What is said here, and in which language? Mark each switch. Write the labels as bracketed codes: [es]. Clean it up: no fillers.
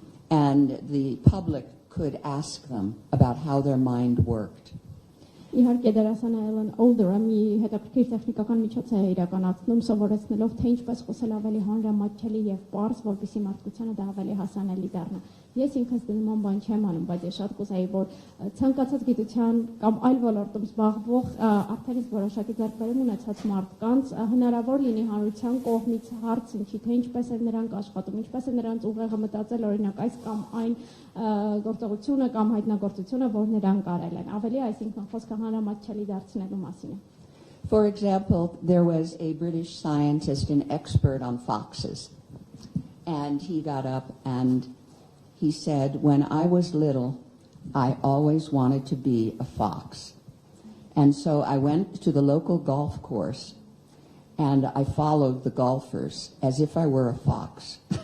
[en] And the public could ask them about how their mind worked. [hy] Իհարկե դերասանը Ellen Alda մի հետաքրքիր տեխնիկական միջոց է իրականացնում, սովորեցնելով թե ինչպես խոսել ավելի հանրամատչելի եւ պարզ, որպեսզի մարդկությանը դա ավելի հասանելի դառնա։ Ես ինքս նման բան չեմ անում, բայց ես շատ կուզեի, որ ցանկացած գիտության կամ այլ ոլորտում զբաղվող արդեն իսկ որոշակի ձեռքբերում ունեցած մարդկանց հնարավոր լինի հանրության կողմից հարց ընչի, թե ինչպես է նրանք աշխատում, ինչպես է նրանց ուղեղը մտածել օրինակ այս կամ այն գործողությունը կամ հայտնագործությունը, որ նրանք արել են։ Ավելի այսինքն խոսքը հանրամատչելի դարձնելու մասին է։ [en] For example, there was a British scientist, an expert on foxes, and he got up and he said, when I was little, I always wanted to be a fox. And so I went to the local golf course and I followed the golfers as if I were a fox.